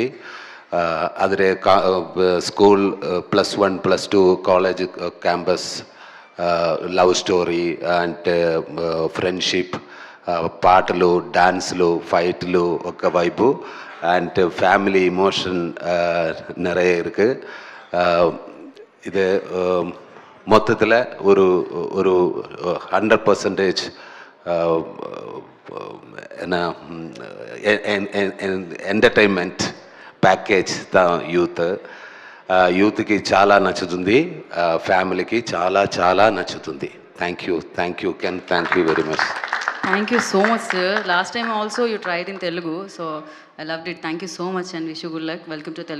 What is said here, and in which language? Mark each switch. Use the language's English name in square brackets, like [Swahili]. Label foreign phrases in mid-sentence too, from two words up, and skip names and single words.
[Telugu] అదే [English] school +1 +2 college campus love story and friendship, [Telugu] పాటలు, డాన్స్లు, ఫైట్లు ఒకవైపు [English] and family emotion [Tamil] நிறைய இருக்கு. இது மொத்தத்தில் ஒரு 100% என்ன [English] entertainment package the youth [Telugu] చాలా నచ్చుతుంది, ఫ్యామిలీకి చాలా చాలా నచ్చుతుంది. [English] Thank you Ken, thank you very much. Thank you so much, sir. Last time also you tried in Telugu, so I loved it. Thank you so much and wish you good luck. Welcome to Telugu.